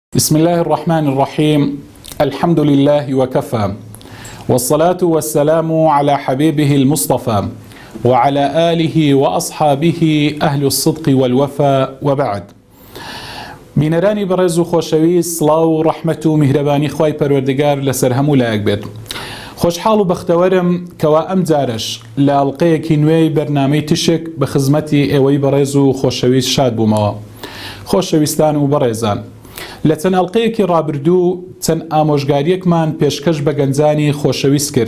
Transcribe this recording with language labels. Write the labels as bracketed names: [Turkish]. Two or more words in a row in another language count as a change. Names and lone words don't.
[Arabic] بسم الله الرحمن الرحيم. الحمد لله وكفى، والصلاة والسلام على حبيبه المصطفى وعلى آله وأصحابه أهل الصدق والوفاء، وبعد. [Central Kurdish] بینەرانی بەڕێز و خۆشەویست، سڵاو و ڕەحمەت و میهرەبانی خوای پەروەردگار لەسەر هەموو لایەک بێت. خۆشحاڵ و بەختەوەرم کەوا ئەم جارش لە ئەڵقەیەکی نوێی بەرنامەی تشک بە خزمەتی ئێوەی بەڕێز و خۆشەویست شاد بوومەوە. خۆشەویستان و بەڕێزان، لە چەند ئەڵقەیەکی ڕابردوو چەند ئامۆژگاریەکمان پێشکەش بە گەنجانی خۆشەویست کرد.